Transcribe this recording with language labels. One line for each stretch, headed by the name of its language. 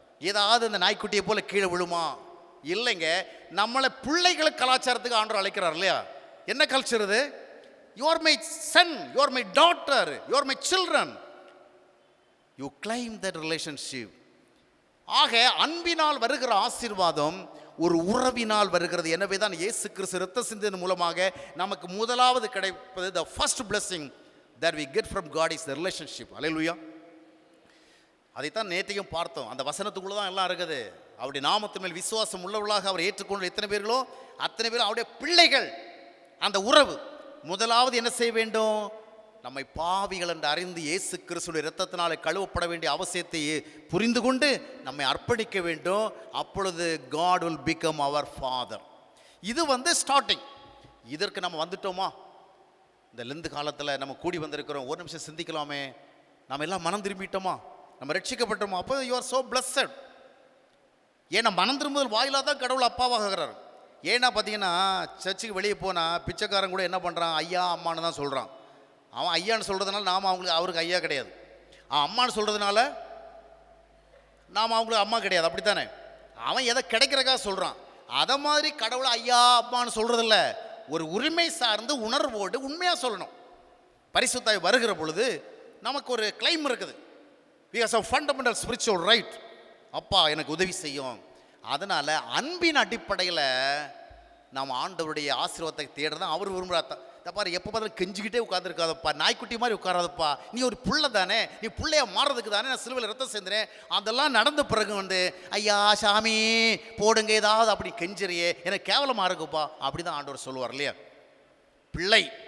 Tamil: ஏதாவது அந்த நாய்க்குட்டியை போல் கீழே விழுமா? இல்லைங்க, நம்மளை பிள்ளைகளுக்கு கலாச்சாரத்துக்கு ஆண்டவர் அழைக்கிறார் இல்லையா? என்ன கல்ச்சர் இது?
English: You are my son, you are my daughter, you are my children, you claim that relationship.
Tamil: ஆக அன்பினால் வருகிற ஆசீர்வாதம் ஒரு உறவினால் வருகிறது. எனவே தான் இயேசு கிறிஸ்து இரத்த சிந்தின் மூலமாக நமக்கு முதலாவது கிடைப்பது,
English: the first blessing that we get from God is the relationship.
Tamil: அல்லேலூயா. அதைத்தான் நேற்றையும் பார்த்தோம். அந்த வசனத்துக்குள்ள தான் எல்லாம் இருக்குது. அவருடைய நாமத்தின் மேல் விசுவாசம் உள்ளவர்களாக அவர் ஏற்றுக்கொண்ட எத்தனை பேர்களோ அத்தனை பேரும் அவருடைய பிள்ளைகள். அந்த உறவு முதலாவது என்ன செய்ய வேண்டும்? நம்மை பாவிகள் என்று அறிந்து இயேசு கிறிஸ்துவின் இரத்தத்தினாலே கழுவப்பட வேண்டிய அவசியத்தை புரிந்து கொண்டு நம்மை அர்ப்பணிக்க வேண்டும். அப்பொழுது
English: God will become our father.
Tamil: இது ஸ்டார்டிங். இதற்கு நம்ம வந்துட்டோமா? இந்த லெந்து காலத்தில் நம்ம கூடி வந்திருக்கிறோம். ஒரு நிமிஷம் சிந்திக்கலாமே, நம்ம எல்லாம் மனம் திரும்பிட்டோமா? நம்ம ரட்சிக்கப்பட்டோமா? அப்போ
English: You are so blessed.
Tamil: ஏன்னா மனம் திரும்புதல் வாயிலாக தான் கடவுள் அப்பாவாகிறார். ஏன்னா பார்த்தீங்கன்னா சர்ச்சுக்கு வெளியே போனால் பிச்சைக்காரன் கூட என்ன பண்ணுறான்? ஐயா அம்மானு தான் சொல்கிறான். அவன் ஐயான்னு சொல்கிறதுனால நாம் அவருக்கு ஐயா கிடையாது. அம்மானு சொல்கிறதுனால நாம் அவங்களுக்கு அம்மா கிடையாது. அப்படித்தானே? அவன் எதை கிடைக்கிறக்கா சொல்கிறான். அதை மாதிரி கடவுளை ஐயா அம்மானு சொல்கிறதில்ல, ஒரு உரிமை சார்ந்து உணர்வோடு உண்மையாக சொல்லணும். பரிசுத்தாய் வருகிற பொழுது நமக்கு ஒரு கிளைம் இருக்குது.
English: we have some fundamental spiritual right.
Tamil: அப்பா எனக்கு உதவி செய்யும். அதனால் அன்பின் அடிப்படையில் நாம் ஆண்டவருடைய ஆசீர்வாதத்தை தேடுறதான் அவர் விரும்புகிறார். பாரு, எப்போ பார்த்தாலும் கெஞ்சிக்கிட்டே உட்காந்துருக்காதப்பா, நாய்க்குட்டி மாதிரி உட்காராதப்பா, நீ ஒரு புள்ள தானே, நீ பிள்ளைய மாறுறதுக்கு தானே நான் சிலுவையில் ரத்தம் சேர்ந்துறேன். அதெல்லாம் நடந்த பிறகு ஐயா சாமி போடுங்க ஏதாவது அப்படி கெஞ்சிறியே, எனக்கு கேவலமாக இருக்குப்பா, அப்படி தான் ஆண்டவர் சொல்லுவார் இல்லையா? பிள்ளை.